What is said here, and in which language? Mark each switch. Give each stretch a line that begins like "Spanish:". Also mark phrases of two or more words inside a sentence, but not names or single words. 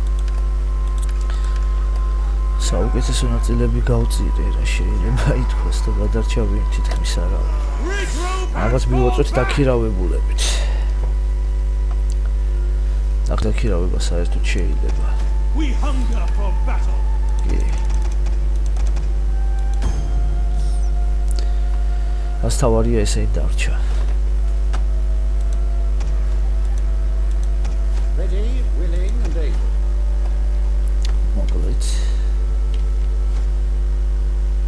Georgian: საუკეთესო ნაწილები გავწირე რა შეიძლება ითქვას და გადარჩა ვინ თითქმის არა. ალბათ მივაწვეთ დაქირავებულებით. აქ დაქირავება საერთოდ შეიძლება.
English: We hunger for battle.
Georgian: კი. ასთავარია ესე დარჩა.
English: Ready, willing and able.
Georgian: მოკლედ.